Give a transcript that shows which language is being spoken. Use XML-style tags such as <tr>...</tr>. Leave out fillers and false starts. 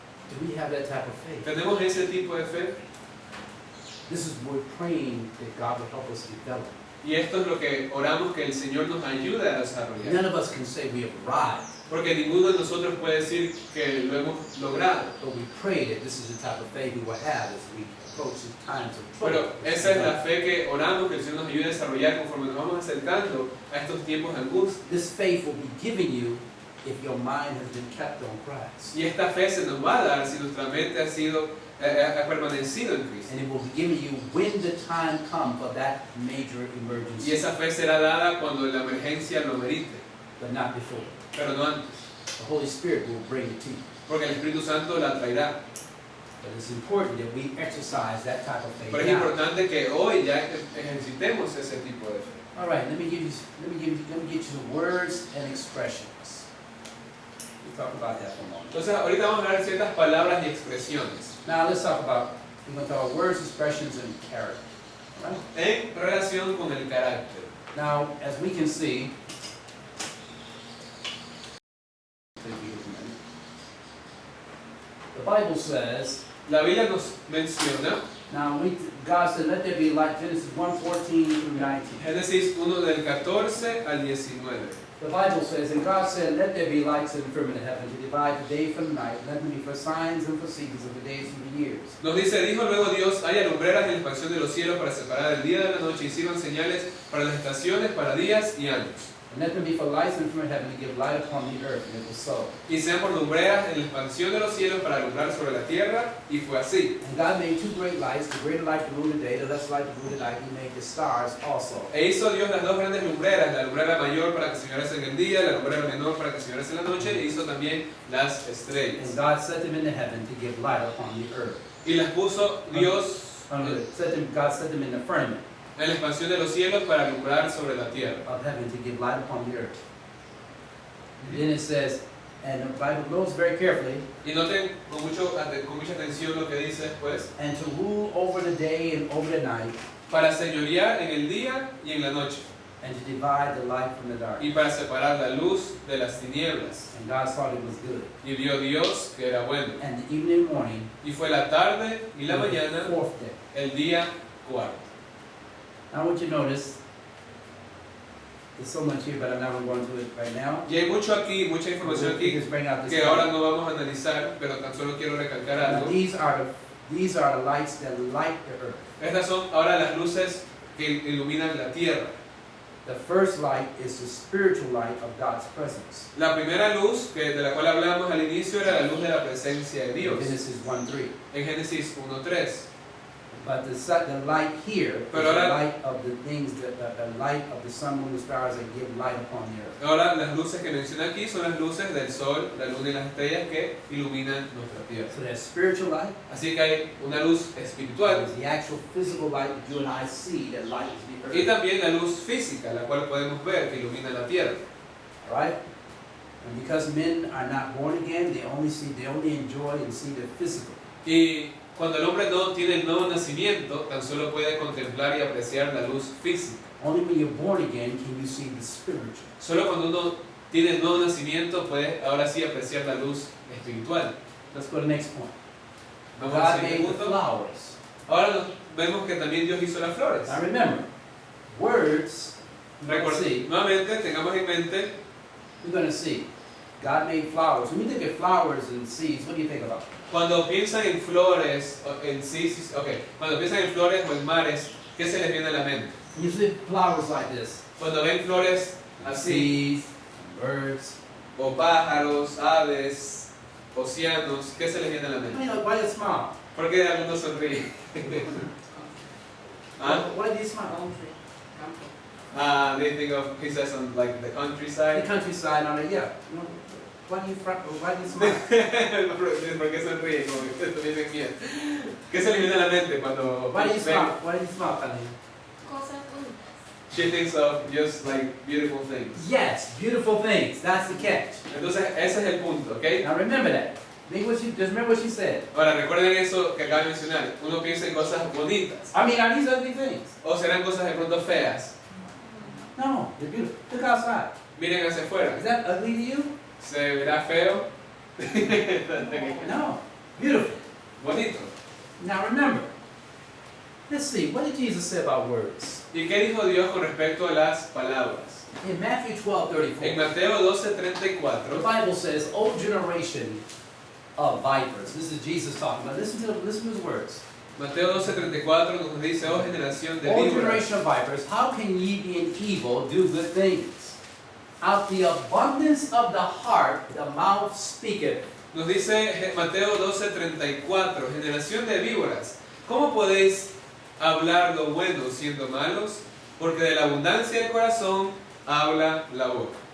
<en>Do we have that type of faith?</en> <es>¿Tenemos ese tipo de fe?</es> <en>This is what we're praying that God will help us develop.</en> <es>Y esto es lo que oramos que el Señor nos ayude a desarrollar.</es> <en>None of us can say we have arrived,</en> <es>Porque ninguno de nosotros puede decir que lo hemos logrado.</es> <en>but we pray that this is the type of faith we will have as we approach the times of trouble.</en> <es>Pero esa es la fe que oramos que el Señor nos ayude a desarrollar conforme nos vamos acercando a estos tiempos de angustia.</es> <en>This faith will be given you if your mind has been kept on Christ.</en> <es>Y esta fe se nos va a dar si nuestra mente ha permanecido en Cristo.</es> <en>And it will be given you when the time comes for that major</en> <es>Y</es> <en>emergency,</en> <es>esa fe será dada cuando la emergencia lo merite,</es> <en>but not before.</en> <es>pero no antes.</es> <en>The Holy Spirit will bring it to you.</en> <es>Porque el Espíritu Santo la traerá.</es> <en>But it's important that we exercise that type of faith</en> <es>Pero es</es> <en>now.</en> <es>importante que hoy ya ejercitemos ese tipo de fe.</es> <en>All right, let me get you some words and expressions. We'll talk about that for a moment.</en> <es>Entonces ahorita vamos a hablar de ciertas palabras y expresiones</es> <en>Now let's talk about, we're going to talk about words, expressions, and character. All right?</en> <es>en relación con el carácter.</es> <en>Now, as we can see, the Bible says,</en> <es>La Biblia nos menciona,</es> <en>God said, let there be light, Genesis 1:14 through 19.</en> <es>Génesis 1 del 14 al 19.</es> <en>The Bible says, and God said, let there be lights in the firmament of heaven to divide the day from the night, let them be for signs and for seasons of the days and the years.</en> <es>Nos dice, dijo luego Dios, hay alumbreras en la expansión de los cielos para separar el día de la noche y sirvan señales para las estaciones, para días y años.</es> <en>And let them be for lights in the firmament of heaven to give light upon the earth, and it was so.</en> <es>Y sean por lumbreras en la expansión de los cielos para alumbrar sobre la tierra, y fue así.</es> <en>And God made two great lights, the greater light to rule the day, the less light to rule the night. He made the stars also.</en> <es>E hizo Dios las dos grandes lumbreras, la lumbrera mayor para que señorase en el día, la lumbrera menor para que señorase en la noche, e hizo también las estrellas.</es> <en>And God set them into heaven to give light upon the earth.</en> <es>Y las puso Dios</es> <en>God set them in the firmament</en> <es>en la expansión de los cielos para alumbrar sobre la tierra.</es> <en>of heaven to give light upon the earth. And then it says, and the Bible knows very carefully,</en> <es>Y noten con mucha atención lo que dice después,</es> <en>and to rule over the day and over the night,</en> <es>para señorear en el día y en la noche,</es> <en>and to divide the light from the dark.</en> <es>y para separar la luz de las tinieblas.</es> <en>And God thought it was good.</en> <es>Y vio Dios que era bueno.</es> <en>And the evening and morning,</en> <es>Y fue la tarde y la</es> <en>was the</en> <es>mañana,</es> <en>fourth day.</en> <es>el día cuarto.</es> <en>Now I want you to notice, there's so much here, but I'm not going to go into it right now.</en> <es>Y hay mucho aquí, mucha información</es> <en>We</en> <es>aquí</es> <en>just bring out this</en> <es>que ahora no vamos a analizar, pero tan solo quiero recalcar</es> <en>Now,</en> <es>algo.</es> <en>these are These are the lights that light the earth.</en> <es>Estas son ahora las luces que iluminan la tierra.</es> <en>The first light is the spiritual light of God's presence.</en> <es>La primera luz de la cual hablamos al inicio era la luz de la presencia de Dios.</es> <en>Genesis 1:3.</en> <es>En Génesis 1:3.</es> <en>But the light here is</en> <es>Pero ahora-</es> <en>the light of the things the light of the sun, moon, and stars that give light upon the earth.</en> <es>Ahora las luces que menciona aquí son las luces del sol, la luna y las estrellas que iluminan nuestra tierra.</es> <en>So there's spiritual light.</en> <es>Así que hay una luz espiritual</es> <en>There's the actual physical light that you and I see that lights the</en> <es>y</es> <en>earth.</en> <es>también la luz física, la cual podemos ver que ilumina la tierra.</es> <en>All right? And because men are not born again, they only enjoy and see the physical.</en> <es>Y cuando el hombre no tiene el nuevo nacimiento, tan solo puede contemplar y apreciar la luz física.</es> <en>Only when you're born again can you see the spiritual.</en> <es>Solo cuando uno tiene el nuevo nacimiento puede ahora sí apreciar la luz espiritual.</es> <en>Let's go to the next point.</en> <es>Vamos al</es> <en>God</en> <es>siguiente</es> <en>made the</en> <es>punto.</es> <en>flowers.</en> <es>Ahora vemos que también Dios hizo las flores.</es> <en>Now remember, words, see,</en> <es>Nuevamente, tengamos en mente,</es> <en>we're going to see. God made flowers. When you think of flowers and seeds, what do you think about?</en> <es>cuando piensan en flores, cuando piensan en flores o en mares, ¿qué se les viene a la mente?</es> <en>You see flowers like this.</en> <es>Cuando ven flores así,</es> <en>Seeds, birds.</en> <es>o pájaros, aves, océanos, ¿qué se les viene a la mente?</es> <en>Why do you smile?</en> <es>¿Por qué algunos sonríen? ¿Ah?</es> <en>Why do you smile? Country, campo. They think of, he says on like the The countryside. countryside on it, yeah. No, why do you smile?</en> <es>¿Por qué sonríen? Como que ustedes también miedo. ¿Qué se les viene a la mente cuando</es> <en>Why do you</en> <es>ven?</es> <en>smile? Why do you smile, Tanya?</en> <es>Cosas bonitas.</es> <en>She thinks of just like beautiful things. Yes, beautiful things. That's the catch.</en> <es>Entonces, ese es el punto, ¿ok?</es> <en>Now remember that. Just remember what she said.</en> <es>Ahora, recuerden eso que acabo de mencionar. Uno piensa en cosas bonitas.</es> <en>I mean, are these ugly things?</en> <es>O serán cosas de pronto feas.</es> <en>No, they're beautiful. Look outside.</en> <es>Miren hacia afuera.</es> <en>Is that ugly to you?</en> <es>¿Se verá feo?</es> <en>No. Beautiful.</en> <es>Bonito.</es> <en>Now remember. Let's see. What did Jesus say about words?</en> <es>¿Y qué dijo Dios con respecto a las palabras?</es> <en>In Matthew 12:34,</en> <es>En Mateo</es> <en>the</en> <es>12:34,</es> <en>Bible says, "O generation of vipers." This is Jesus talking about. Listen to his words.</en> <es>Mateo 12:34 nos dice, oh generación de</es> <en>O</en> <es>víboras,</es> <en>generation of vipers, how can ye being evil do good things? Out the abundance of the heart, the mouth speaketh.</en> <es>nos dice Mateo 12:34, generación de víboras, ¿cómo podéis hablar lo bueno siendo malos? Porque de la abundancia del corazón habla la boca.</es>